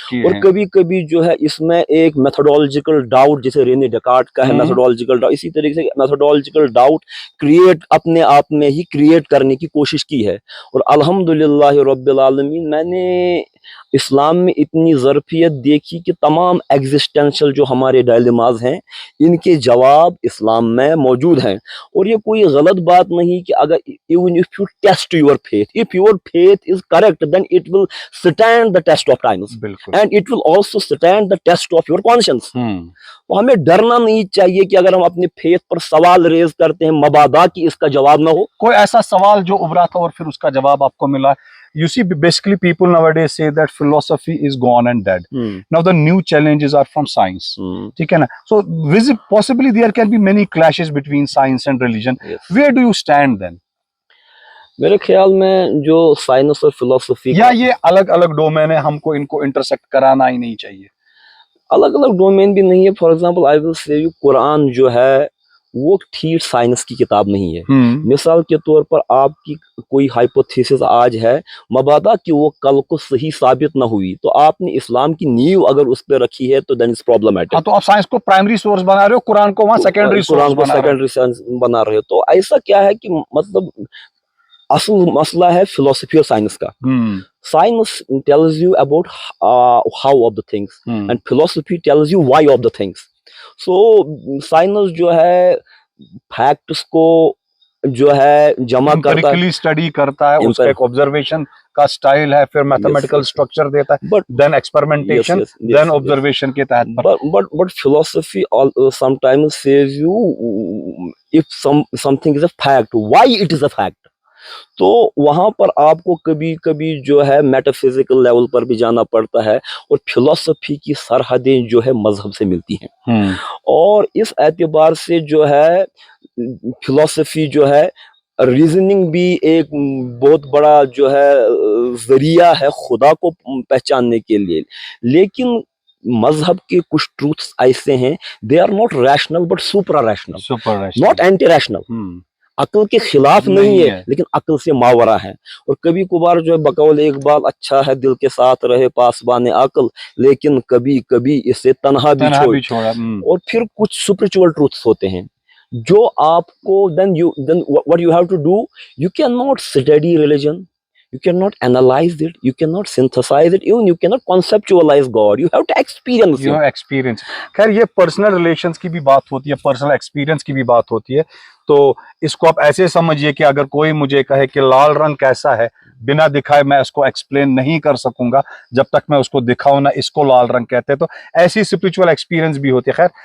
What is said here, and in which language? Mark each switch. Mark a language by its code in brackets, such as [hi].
[ur] اور کبھی کبھی جو ہے اس میں ایک میتھڈولوجیکل ڈاؤٹ, جیسے رینے ڈیکارٹ کا ہے میتھڈولوجیکل ڈاؤٹ, اسی طریقے سے میتھڈولوجیکل ڈاؤٹ اپنے آپ میں ہی کریٹ کرنے کی کوشش کی ہے. اور الحمدللہ رب العالمین میں نے اسلام میں اتنی ظرفیت دیکھی کہ تمام ایگزسٹینشل جو ہمارے ڈائلیماز ہیں ان کے جواب اسلام میں موجود ہیں. اور یہ کوئی غلط بات نہیں کہ اگر [en] even if you test your faith, if your faith is correct, then it will stand the test of times, and it will also stand the test of your conscience. [ur] تو ہمیں ڈرنا نہیں چاہیے کہ اگر ہم اپنے فیتھ پر سوال ریز کرتے ہیں مبادا کی اس کا جواب نہ ہو. کوئی ایسا سوال جو ابھرا تھا اور پھر اس کا جواب آپ کو ملا. [en] You see, basically people nowadays say that philosophy is gone and dead. Now the new challenges are from science. [ur] ٹھیک ہے نا. [en] So possibly there can be many clashes between science and religion. Where do you stand then? [ur] میرے خیال میں جو science اور فلسفی یا یہ الگ الگ ڈومین ہے, ہم کو ان کو انٹرسیکٹ کرانا ہی نہیں چاہیے. الگ الگ ڈومین بھی نہیں ہے. [en] for example I will say [ur] قرآن جو ہے وہ ٹھیک سائنس کی کتاب نہیں ہے. مثال کے طور پر آپ کی کوئی ہائپوتھیسس آج ہے, مبادا کہ وہ کل کو صحیح ثابت نہ ہوئی, تو آپ نے اسلام کی نیو اگر اس پہ رکھی ہے تو [en] Then it's problematic. [ur] تو آپ سائنس کو پرائمری سورس بنا رہے ہو, قرآن کو وہاں سیکنڈری سورس بنا رہے ہو. تو ایسا کیا ہے کہ مطلب اصل مسئلہ ہے فلسفی اور سائنس کا. [en] Science tells you about how of the things, and philosophy tells you why of the things. [ur] So science جو ہے facts کو جو ہے جمع کرتا ہے, اسٹڈی کرتا ہے, اس کا ایک آبزرویشن کا سٹائل ہے, پھر میتھمیٹیکل اسٹرکچر دیتا ہے, [en] then experimentation, then observation [ur] کے تحت. [en] But philosophy sometimes says you if something is a fact, why it is a fact. [ur] تو وہاں پر آپ کو کبھی کبھی جو ہے میٹا فزیکل لیول پر بھی جانا پڑتا ہے, اور فلسفی کی سرحدیں جو ہے مذہب سے ملتی ہیں. اور اس اعتبار سے جو ہے فلسفی جو ہے ریزننگ بھی ایک بہت بڑا جو ہے ذریعہ ہے خدا کو پہچاننے کے لیے. لیکن مذہب کے کچھ ٹروتھس ایسے ہیں, [en] They are not rational but supra rational, not anti rational. [ur] عقل کے خلاف نہیں ہے لیکن عقل سے ماورا ہے. اور کبھی کبھار جو ہے بقول اقبال اچھا ہے دل کے ساتھ رہے پاسبان عقل, لیکن کبھی کبھی اسے تنہا بھی چھوڑا. اور پھر کچھ اسپرچول ٹروتھس ہوتے ہیں جو آپ کو [en] then what you have to do, you cannot study religion, you cannot analyze it, you cannot synthesize it, even you cannot conceptualize God, you have to experience it. [ur] خیر یہ پرسنل ریلیشنز کی بھی بات ہوتی ہے, پرسنل ایکسپیرینس کی بھی بات ہوتی ہے. تو اس کو آپ ایسے سمجھیے کہ اگر کوئی مجھے کہے کہ لال رنگ کیسا ہے، بنا دکھائے میں اس کو ایکسپلین نہیں کر سکوں گا جب تک میں اس کو دکھاؤں نہ اس کو لال رنگ کہتے ہیں۔ تو ایسی اسپریچول ایکسپیرینس بھی ہوتی ہے۔ خیر